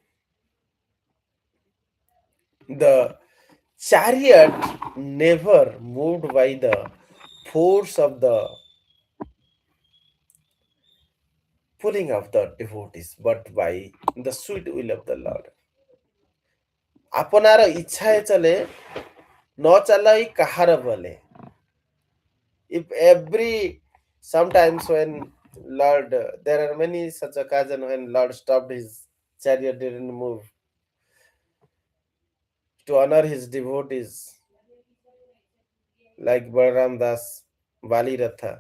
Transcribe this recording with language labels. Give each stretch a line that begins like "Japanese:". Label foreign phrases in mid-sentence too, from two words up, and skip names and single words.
English: The chariot never moved by the force of the pulling of the devotees, but by the sweet will of the Lord.
Odia: ଆପଣାର ଇଚ୍ଛାଏ ଚଲେ ନ ଚାଲାଇ କାହାର ବଲେ.
English: If every sometimes when Lord, there are many such occasions when Lord stopped his chariot, didn't move to honor his devotees, like Balaram Das, Bali Ratha.